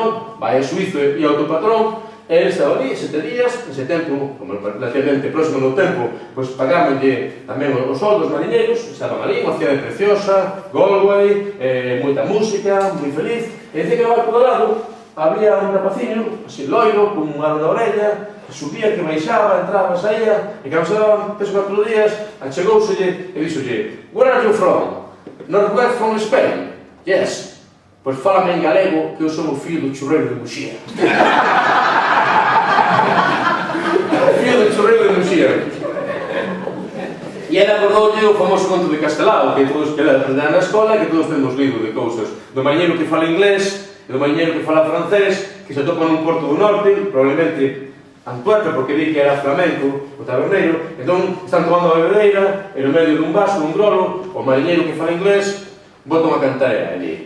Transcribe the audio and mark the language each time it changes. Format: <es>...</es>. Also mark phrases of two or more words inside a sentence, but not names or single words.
<gl>Vai a suizo e autopatrón, Ele estaba ali 7 días, ese tempo, como relativamente próximo do tempo, pois pagábanlle tamén os soldos mariñeiros, estaban ali, unha cidade preciosa, Galway, moita música, moi feliz, e dice que no barco do lado había un rapaciño, así loiro, con un aro na orella, que subía, que baixaba, entraba, saía, e cando se daban 3 ou 4 días, achegouselle e díxolle:</gl> <en>"Where are you from?" "Northwest from Spain." "Yes."</en> <gl>"Pois fálame en galego, que eu son o fillo do churreiro de Muxía." Fillo do churreiro de Muxía. E ela acordoulle o famoso conto de Castelao, que todos que aprenderan na escola, que todos temos lido de cousas. Do mariñeiro que fala inglés, e do mariñeiro que fala francés, que se topa nun porto do norte, probablemente Antuerpe, porque di que era flamenco, o taberneiro, entón están tomando a bebedeira, e no medio dun vaso, dun grolo, o mariñeiro que fala inglés bota unha cantarea ali.</gl>